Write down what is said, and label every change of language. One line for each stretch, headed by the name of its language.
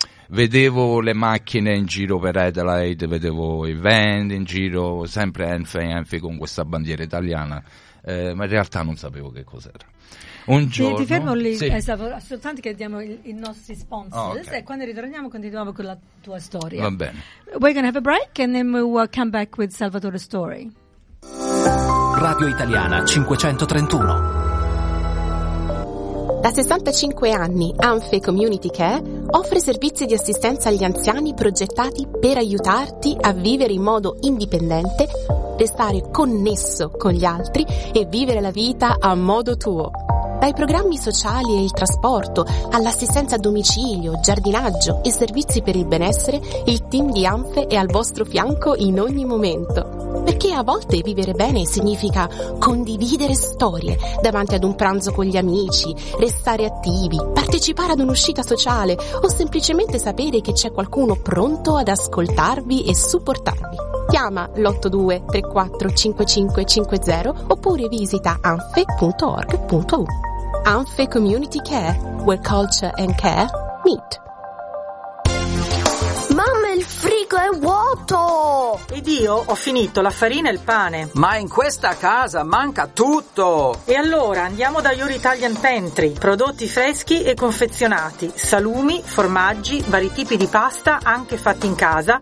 Italian: Vedevo le macchine in giro per Adelaide, vedevo i van in giro, sempre Anfe con questa bandiera italiana, ma in realtà non sapevo che cos'era. Un giorno. Ti fermo lì, soltanto che diamo i nostri sponsors e quando ritorniamo continuiamo con la tua storia. Va bene.
English: We're going to have a break and then we'll come back with Salvatore's story.
Italian: Radio Italiana 531. Da 65 anni Anfe Community Care offre servizi di assistenza agli anziani progettati per aiutarti a vivere in modo indipendente restare connesso con gli altri e vivere la vita a modo tuo. Dai programmi sociali e il trasporto, all'assistenza a domicilio, giardinaggio e servizi per il benessere, il team di ANFE è al vostro fianco in ogni momento. Perché a volte vivere bene significa condividere storie davanti ad un pranzo con gli amici, restare attivi, partecipare ad un'uscita sociale o semplicemente sapere che c'è qualcuno pronto ad ascoltarvi e supportarvi. Chiama l'82345550 oppure visita anfe.org.au.
English: ANFE Community Care, where culture and care meet.
Italian: Mamma, il frigo è vuoto! Ed io ho finito la farina e il pane. Ma in questa casa manca tutto! E allora andiamo da Your Italian Pantry. Prodotti freschi e confezionati. Salumi, formaggi, vari tipi di pasta, anche fatti in casa.